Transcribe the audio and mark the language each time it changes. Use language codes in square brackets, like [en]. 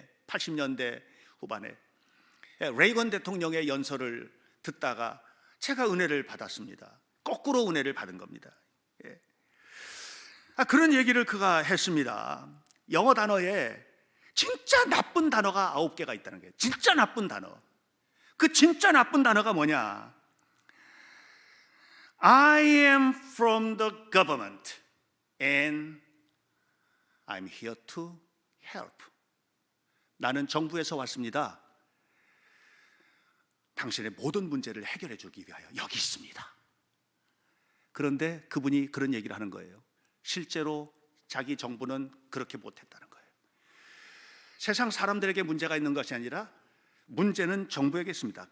[ko] 80년대 후반에 레이건 대통령의 연설을 듣다가 제가 은혜를 받았습니다. 거꾸로 은혜를 받은 겁니다. 그런 얘기를 그가 했습니다. 영어 단어에 진짜 나쁜 단어가 9개가 있다는 거예요. 진짜 나쁜 단어. 그 진짜 나쁜 단어가 뭐냐? [en] I am from the government and I'm here to help. [ko] 나는 정부에서 왔습니다. 당신의 모든 문제를 해결해 주기 위하여 여기 있습니다. 그런데 그분이 그런 얘기를 하는 거예요. 실제로 자기 정부는 그렇게 못했다는 거예요. 세상 사람들에게 문제가 있는 것이 아니라 문제는 정부에게 있습니다.